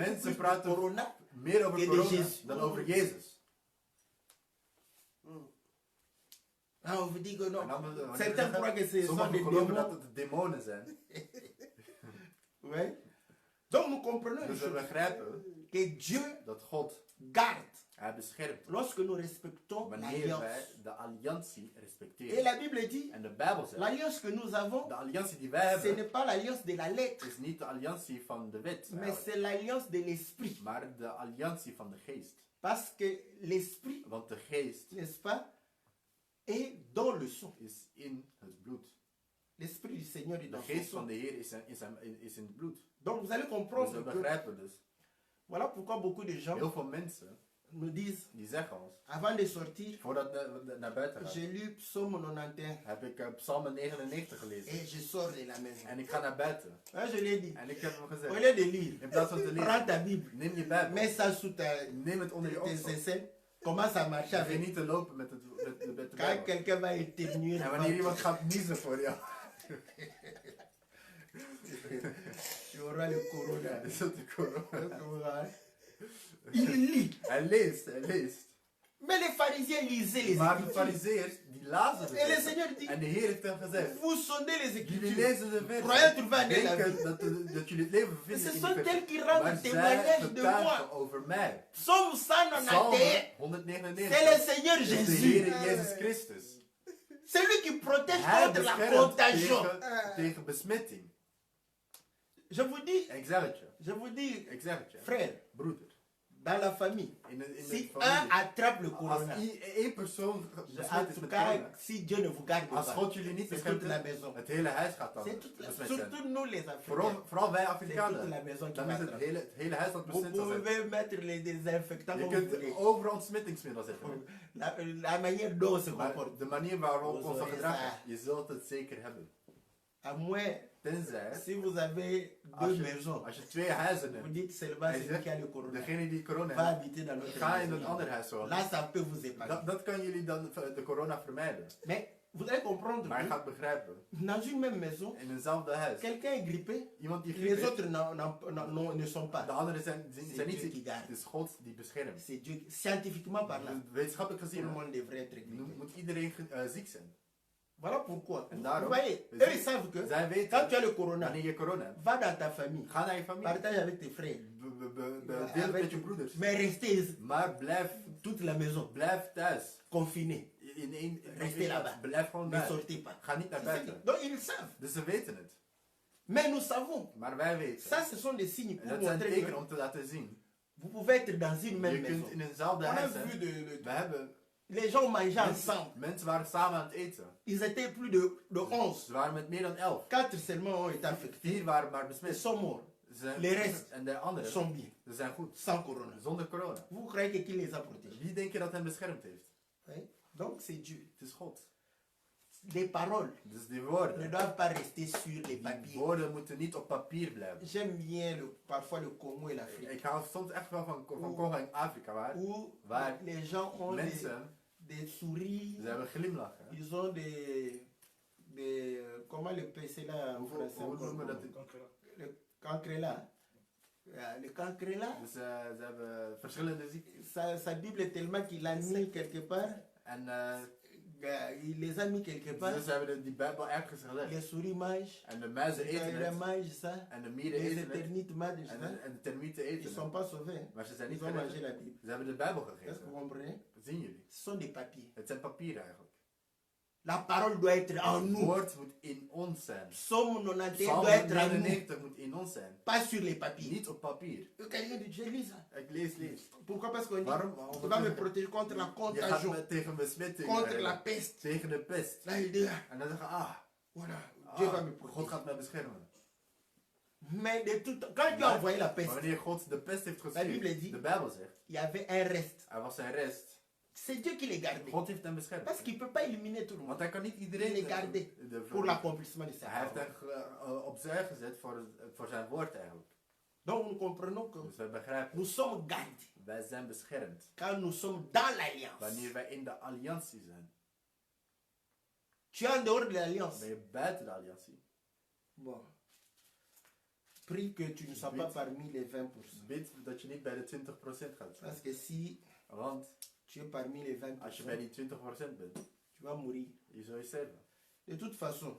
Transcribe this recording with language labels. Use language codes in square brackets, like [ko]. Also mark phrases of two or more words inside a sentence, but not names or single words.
[nl] Mensen [fr] plus du [nl] praten [fr] corona. [nl] meer over [fr] Que de corona [nl] Jezus. dan over Jezus. [fr] Ah, on vous dit que non. [nl] En dan, wanneer we [fr] Certains [nl] zeggen, [fr] croient que ce sont [nl] sommigen [fr] des [nl] geloven dat [fr] démons. [nl] het demonen zijn. [fr] Ouais. Donc nous comprenons une [nl] Dus we [fr] chose, [nl] begrijpen [fr] que Dieu [nl] dat God, [fr] garde [nl] hij beschermt [fr] lorsque nous respectons [nl] wanneer [fr] l'alliance. [nl] wij de alliantie [fr] Et [nl] respecteren. [fr] la Bible dit, [nl] En de Bijbel zegt, [fr] l'alliance que nous avons, [nl] de alliantie die wij [fr] ce [nl] hebben, [fr] n'est pas l'alliance de la lettre, [nl] is niet de alliantie van de wet, [fr] mais [nl] eigenlijk, [fr] c'est l'alliance de l'esprit. [nl] maar de alliantie van de geest. [fr] Parce que l'esprit, [nl] Want de geest [fr] n'est-ce pas, est dans le sang. [nl] is in het bloed. [fr] L'esprit du Seigneur est [nl] De [fr] dans son [nl] geest van [fr] sang. [nl] de Heer is in het bloed. [fr] Donc vous allez [nl] Dus [fr] comprendre [nl] we [fr] que [nl] begrijpen dus. [fr] voilà pourquoi beaucoup de gens [nl] Heel veel mensen [fr] nous disent, [nl] die zeggen ons, [fr] avant de sortir, [nl] voordat we naar buiten gaan, [fr] j'ai lu Psaume 91 [nl] heb ik Psalm 99 gelezen. [fr] et je sors de la maison. [nl] En ik ga naar buiten. [fr] Ah, je l'ai dit. [nl] En ik heb hem [fr] Au [nl] gezegd, [fr] lieu de lire, [nl] in plaats van te [fr] prends ta [nl] lezen, [fr] Bible, [nl] neem je Bijbel, [fr] mets ça sous ta, [nl] neem het onder je [fr] tes [nl] oksel. [fr] aisselles, commence à marcher [nl] Begin [fr] avec. [nl] niet te lopen met de [fr] Quand [nl] Bijbel. [fr] quelqu'un va éternuer, [nl] En wanneer iemand gaat niezen voor jou, [fr] tu auras le corona. [nl] is het de corona. [fr] Il lit. [nl] Hij leest. [fr] Mais les pharisiens lisaient les [nl] Maar de [fr] Écritures. [nl] fariseërs, die lazen [fr] Et le [nl] het. [fr] Seigneur dit, [nl] En de Heer heeft hem gezegd, [fr] vous sondez les [nl] jullie [fr] Écritures. [nl] lezen de versen, [fr] Croyez trouver en la [nl] denken [fr] vie. [nl] dat jullie het leven [fr] Et [nl] vinden [fr] ce [nl] in [fr] sont [nl] die [fr] elles [nl] versen. [fr] qui rendent [nl] Maar zij [fr] témoignage de moi. [nl] getuigen over mij. [fr] Psaume [nl] Psalm [fr] 191, [nl] 199 [fr] c'est le Seigneur [nl] is de [fr] Jésus. [nl] Heer Jezus Christus. [fr] C'est lui qui protège [nl] Hij [fr] contre la [nl] beschermt [fr] contagion. [nl] tegen besmetting. [fr] Je vous dis, [nl] Ik zeg het je. [fr] je vous dis, [nl] Ik zeg het je. [fr] frère, [nl] Broeder. [fr] dans la famille, [nl] In de [fr] si un [nl] familie. [fr] attrape le [nl] Als [fr] corona, [nl] één persoon [fr] en [nl] besmet is [fr] tout [nl] met [fr] cas, [nl] corona. [fr] si Dieu ne vous garde [nl] Als [fr] pas, [nl] God jullie niet [fr] c'est [nl] beschermt, [fr] toute la maison. [nl] het hele huis gaat dan [fr] C'est toute la, [nl] besmet zijn. [fr] surtout nous les Africains. [nl] Vooral wij [fr] C'est toute [nl] Afrikanen. [fr] la maison qui [nl] Dan [fr] va [nl] is het [fr] attraper. [nl] het hele huis dat [fr] Vous [nl] besmet zal zijn. [fr] pouvez mettre les désinfectants [nl] Je [fr] comme vous [nl] kunt [fr] voulez. [nl] overal ontsmettingsmiddel zetten. [fr] La manière dont on se [nl] Maar [fr] comporte. [nl] de manier waarop [fr] Vous [nl] we ons [fr] aurez [nl] gedragen, [fr] ça. [nl] je zult het zeker hebben. [fr] À moins, [nl] Tenzij, [fr] si vous avez [nl] als [fr] deux [nl] je, [fr] maisons, [nl] als je twee huizen [fr] vous [nl] hebt, [fr] dites seulement [nl] Hij [fr] celui [nl] zegt, [fr] qui a le corona [nl] degene die corona [fr] va [nl] heeft, [fr] habiter dans notre [nl] ga in een [fr] maison. [nl] ander huis wonen. [fr] Là, ça peut vous épargner. [nl] Dat kan jullie dan de corona vermijden. [fr] Mais vous allez comprendre [nl] Maar je [fr] que [nl] gaat begrijpen, [fr] dans une même maison, [nl] in eenzelfde huis, [fr] quelqu'un est grippé, [nl] iemand die griep [fr] les [nl] heeft, [fr] autres ne sont pas. [nl] de anderen zijn [fr] C'est [nl] niet [fr] Dieu [nl] ziek. [fr] qui garde. [nl] Het is God die beschermt. [fr] C'est Dieu, scientifiquement parlant, [nl] Wetenschappelijk [fr] tout [nl] gezien [fr] le monde devrait être grippé. [nl] moet iedereen ziek zijn. [fr] Voilà pourquoi. [nl] En [fr] Vous [nl] daarom, [fr] voyez, [nl] we [fr] eux [nl] zien- [fr] ils savent que [nl] zij [fr] quand [nl] weten, [fr] tu as le corona, [nl] wanneer je corona hebt, [fr] va dans ta famille, [nl] ga naar je familie. [fr] partage avec tes frères. [nl] deel het met je broeders. [fr] Mais restez [nl] Maar [fr] toute la maison, [nl] blijf thuis. [fr] confinés. Restez là-bas. [nl] Blijf gewoon [fr] Ne [nl] thuis. [fr] sortez pas. [nl] Ga niet naar [fr] C'est ça. [nl] buiten. [fr] Donc ils savent. [nl] Dus ze weten het. [fr] Mais nous savons. [nl] Maar wij weten. [fr] Ça, ce sont des signes [nl] En [fr] pour [nl] dat zijn [fr] montrer [nl] tekenen [fr] que [nl] om te laten zien. [fr] vous pouvez être dans une même [nl] Je [fr] maison. [nl] kunt in eenzelfde [fr] On a [nl] huis [fr] vu [nl] zijn. We hebben [fr] les gens mangeaient ensemble. [nl] mensen waren samen aan het eten. [fr] Ils étaient plus de 11. [nl] Ze waren met meer dan 11. [fr] 4 seulement ont été affectés. [nl] 4 waren maar [fr] Ils [nl] besmet. [fr] sont morts. [nl] Ze- [fr] Les restes [nl] En de anderen, [fr] sont bien. [nl] ze zijn goed. [fr] Sans corona. [nl] Zonder corona. [fr] Vous croyez que qui les a protégés? [nl] Wie denk je dat hen beschermd heeft? [fr] Oui. Donc c'est Dieu. [nl] Het is God. [fr] Les paroles [nl] Dus die [fr] ne [nl] woorden. [fr] doivent pas rester sur les [nl] Die [fr] papiers. [nl] woorden moeten niet op papier blijven. [fr] J'aime bien parfois le Congo et l'Afrique. [nl] Ik hou soms echt wel van Congo en Afrika, waar [fr] Où [nl] Waar [fr] les gens ont [nl] mensen, [fr] des souris. [nl] ze hebben glimlachen. [fr] Ils ont comment le PC là en [nl] Hoe [fr] français? [nl] hoe noemen we dat? [fr] Le cancrela. Le cancrela, [nl] Dus ze hebben verschillende ziektes. [fr] sa Bible est tellement qu'il l'a mis quelque part. [nl] En [fr] Il les a mis quelque part. [nl] dus ze hebben die Bijbel ergens gelegd. [fr] Les souris mangent. [nl] En de muizen [fr] Les [nl] eten [fr] cancrela [nl] het. [fr] mangent ça. [nl] En de mieren [fr] Les [nl] eten het. [fr] éternites mangent ça. [nl] En de termieten [fr] Ils ne [nl] eten [fr] sont [nl] het. [fr] pas sauvés. [nl] Maar ze zijn niet [fr] Ils ont mangé [nl] gered. [fr] la Bible. [nl] Ze hebben de Bijbel [fr] Est-ce que vous [nl] gegeten. [fr] comprenez? [nl] Zien jullie? [fr] Ce sont des papiers. [nl] Het zijn papieren eigenlijk. [fr] La parole doit être en [nl] Het [fr] nous. [nl] woord moet in ons zijn. [fr] Psaume 91 [nl] Psalm [fr] doit être en nous. [nl] 99 moet in ons zijn. [fr] Pas sur les papiers. [nl] Niet op papier. [fr] Quelqu'un dit, je lis ça. [nl] Ik lees. [fr] Pourquoi? Parce qu'on dit, [nl] Waarom? [fr] tu vas me protéger contre la [nl] Je gaat [fr] contagion, [nl] me tegen besmetting. [fr] contre la peste. [nl] Tegen de pest. [fr] Là, il dit, [nl] En dan zeggen [fr] voilà, Dieu va me [nl] God [fr] protéger. [nl] gaat mij beschermen. [fr] Mais de tout, quand Dieu a envoyé la [nl] Maar [fr] peste, [nl] wanneer God de pest heeft [fr] La Bible [nl] gestuurd, [fr] dit- [nl] de Bijbel zegt, [fr] il y avait un reste. [nl] er was een rest. [fr] C'est Dieu qui les gardait. [nl] God heeft hem beschermd. [fr] Parce qu'il ne peut pas éliminer tout le monde [nl] Want hij kan niet [fr] Il [nl] iedereen [fr] les gardait pour l'accomplissement de sa [nl] Hij heeft [fr] parole. [nl] hem opzij gezet voor zijn woord eigenlijk. [fr] Donc nous comprenons que [nl] Dus we begrijpen, [fr] nous sommes gardés [nl] wij zijn beschermd [fr] quand nous sommes dans l'alliance. [nl] wanneer wij in de alliantie zijn. [fr] Tu es en dehors de l'alliance. [nl] Ben je buiten de alliantie? [fr] Bon. Prie que tu ne sois pas parmi les 20%. [nl] Bid dat je niet bij de 20% gaat zijn. [fr] Parce que si [nl] Want [fr] tu es parmi les 20%, [nl] als je bij die 20% bent, [fr] tu vas mourir. [nl] je zult je sterven. [fr] De toute façon,